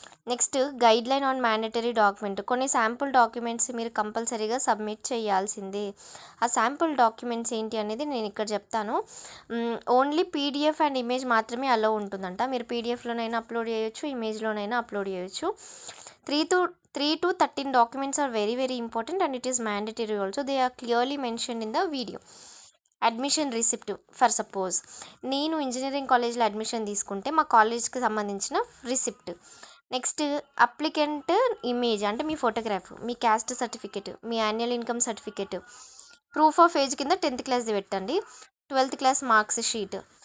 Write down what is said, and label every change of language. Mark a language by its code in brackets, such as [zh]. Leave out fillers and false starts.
[en] Next guideline on mandatory document. [te] కొన్ని sample documents మీరు కంపల్సరీగా సబ్మిట్ చేయాల్సిందే. ఆ శాంపుల్ డాక్యుమెంట్స్ ఏంటి అనేది నేను ఇక్కడ చెప్తాను. ఓన్లీ పీడిఎఫ్ అండ్ ఇమేజ్ మాత్రమే అలో ఉంటుందంట. మీరు పీడిఎఫ్లోనైనా అప్లోడ్ చేయొచ్చు, ఇమేజ్లోనైనా అప్లోడ్ చేయొచ్చు. [en] 3 to 13 documents are very very important and it is mandatory also. They are clearly mentioned in the video. [te] Admission receipt. For suppose నేను ఇంజనీరింగ్ కాలేజ్లో అడ్మిషన్ తీసుకుంటే మా కాలేజ్కి సంబంధించిన రిసిప్ట్. నెక్స్ట్ అప్లికెంట్ ఇమేజ్ అంటే మీ photograph, మీ caste certificate, మీ annual income certificate, proof of age కింద 10th క్లాస్ది పెట్టండి, 12th class marks sheet.